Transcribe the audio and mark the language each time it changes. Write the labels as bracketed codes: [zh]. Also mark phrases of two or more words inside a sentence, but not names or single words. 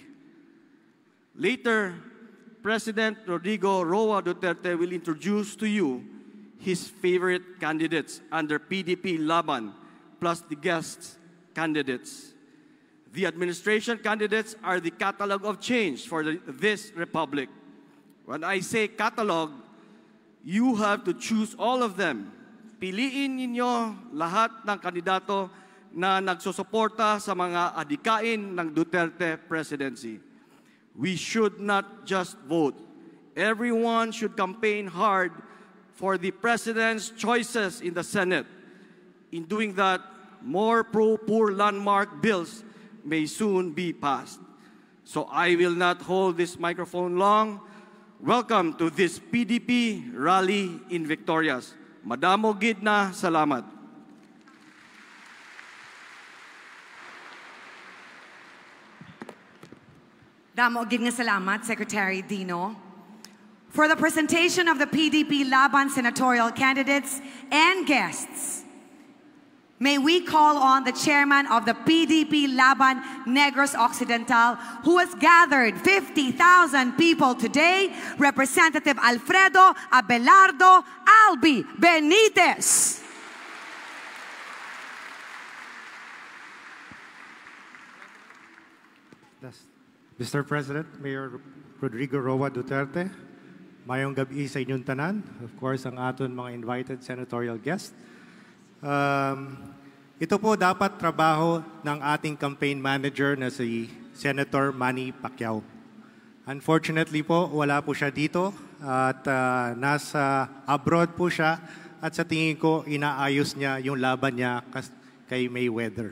[en] Later, President Rodrigo Roa Duterte will introduce to you his favorite candidates under PDP Laban, plus the guest candidates. The administration candidates are the catalog of change for this republic. When I say catalog, you have to choose all of them. [tl] Piliin ninyo lahat ng kandidato na nagsusuporta sa mga adikain ng Duterte presidency. [en] We should not just vote. Everyone should campaign hard for the president's choices in the Senate. In doing that, more pro-poor landmark bills may soon be passed. So I will not hold this microphone long. Welcome to this PDP rally in Victorias. [hil] Madamo gid na salamat. Damo gid nga salamat, Secretary Dino. [en] For the presentation of the PDP Laban senatorial candidates and guests, may we call on the chairman of the PDP Laban Negros Occidental, who has gathered 50,000 people today, Representative Alfredo Abelardo Albi Benitez. Mr. [hil] President, Mayor Rodrigo Roa Duterte, mayong gabi sa inyong tanan, [en] of course, [hil] ang aton mga [en] invited senatorial guests. [tl] Ito po dapat trabaho ng ating campaign manager na si Senator Manny Pacquiao. Unfortunately po, wala po siya dito at nasa abroad po siya at sa tingin ko, inaayos niya yung laban niya kay Mayweather.